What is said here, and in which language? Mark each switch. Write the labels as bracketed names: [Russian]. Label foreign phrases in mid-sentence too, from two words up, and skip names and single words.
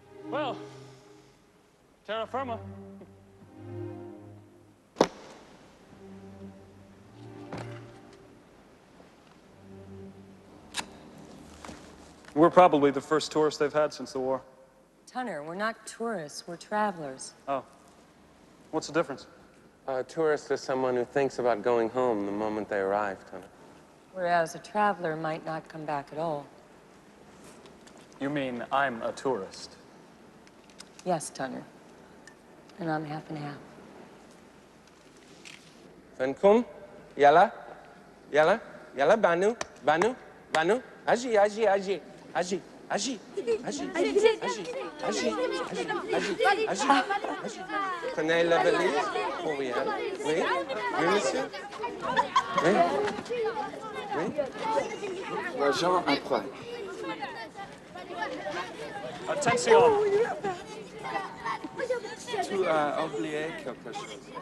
[English] Well, terra firma. We're probably the first tourists they've had since the war. Tunner, we're not tourists, we're travelers. Oh. What's the difference? A tourist is someone who thinks about going home the moment they arrive, Tunner. Whereas a traveler might not come back at all. You mean I'm a tourist? Yes, Tunner. And I'm half and half. Fankum, yalla, yalla, yalla, Banu, Banu, Banu, Aji, Aji, Aji, Aji, Aji, Aji, Aji, Aji, Aji, Aji. [French] Prenez la valise. Oh, oui, hein? Oui, oui, monsieur. Oui, oui. L'argent à quoi? Attention! Tu as oublié quelque chose.